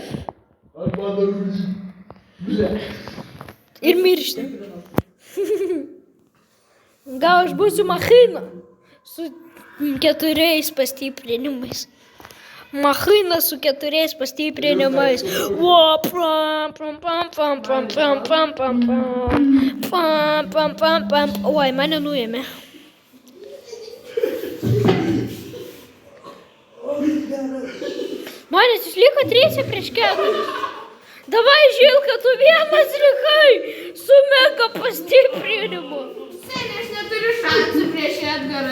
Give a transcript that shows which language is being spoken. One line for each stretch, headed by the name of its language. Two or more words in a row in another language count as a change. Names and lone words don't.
Lithuanian: Aš mano Gucci. Ble. Ir miršti. Gal aš būsiu machina su 4 pastiprinimais. Machina su 4 pastiprinimais. Wo, pam, pam, pam, pam, pam, pam, pam, pam, pam. Oi, mane nuėmė. Manęs išliko 3 prieš 4. Davai, Žilka, tu vienas likai su mega pastiprinimu. Seniai, aš neturiu šansų prieš Edgarą.